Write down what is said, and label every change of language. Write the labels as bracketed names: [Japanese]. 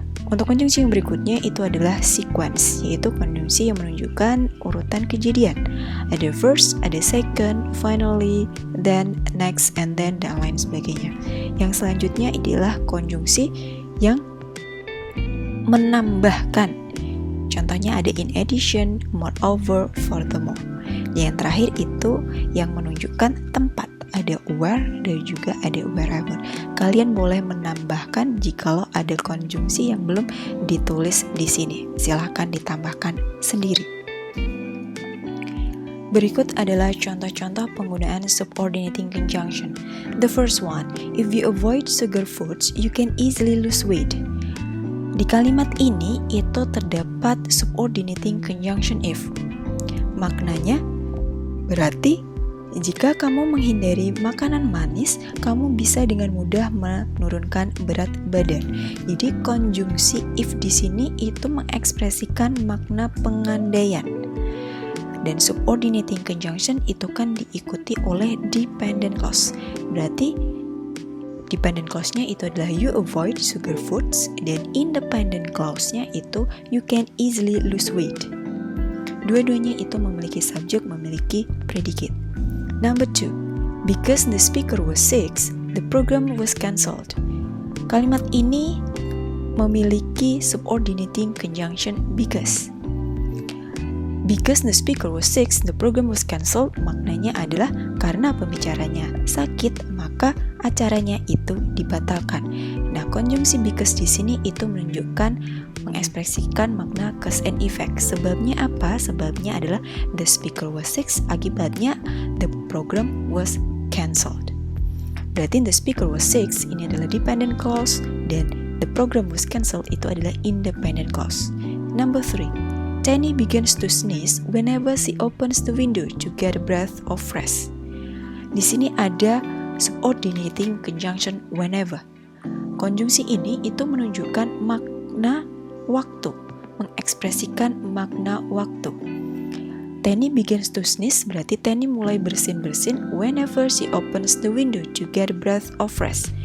[Indonesian] Untuk konjungsi yang berikutnya itu adalah sequence, yaitu konjungsi yang menunjukkan urutan kejadian. Ada first, ada second, finally, then, next, and then, dan lain sebagainya. Yang selanjutnya adalah konjungsi yang menambahkan. Contohnya ada in addition, moreover, furthermore. Yang terakhir itu yang menunjukkan tempat. Ada where dan juga ada wherever. Kalian boleh menambahkan jikalau ada konjungsi yang belum ditulis di sini. Silahkan ditambahkan sendiri. Berikut adalah contoh-contoh penggunaan subordinating conjunction. [English] The first one, if you avoid sugar foods, you can easily lose weight. [Indonesian] Di kalimat ini itu terdapat subordinating conjunction if. Maknanya berarti jika kamu menghindari makanan manis, kamu bisa dengan mudah menurunkan berat badan. Jadi konjungsi if di sini itu mengekspresikan makna pengandaian. Dan subordinating conjunction itu kan diikuti oleh dependent clause. Berarti dependent clause-nya itu adalah [English] you avoid sugar foods, [Indonesian] dan independent clause-nya itu [English] you can easily lose weight. [Indonesian] Dua-duanya itu memiliki subjek, memiliki predicate. [English] Number 2, because the speaker was sick, the program was cancelled. [Indonesian] Kalimat ini memiliki subordinating conjunction because. [English] Because the speaker was sick, the program was cancelled, [Indonesian] maknanya adalah karena pembicaranya sakit, maka acaranya itu dibatalkan. Nah, konjungsi because di sini itu menunjukkan, mengekspresikan makna cause and effect. Sebabnya apa? Sebabnya adalah [English] the speaker was sick, [Indonesian] akibatnya [English] the program was cancelled. [Indonesian] Berarti [English] the speaker was sick [Indonesian] ini adalah dependent clause, dan [English] the program was cancelled [Indonesian] itu adalah independent clause. [English] Number 3, Tenny begins to sneeze whenever she opens the window to get a breath of fresh. [Indonesian] Di sini ada subordinating conjunction whenever. Konjungsi ini itu menunjukkan makna waktu, mengekspresikan makna waktu. [English] Tenny begins to sneeze [Indonesian] berarti Tenny mulai bersin-bersin [English] whenever she opens the window to get a breath of fresh.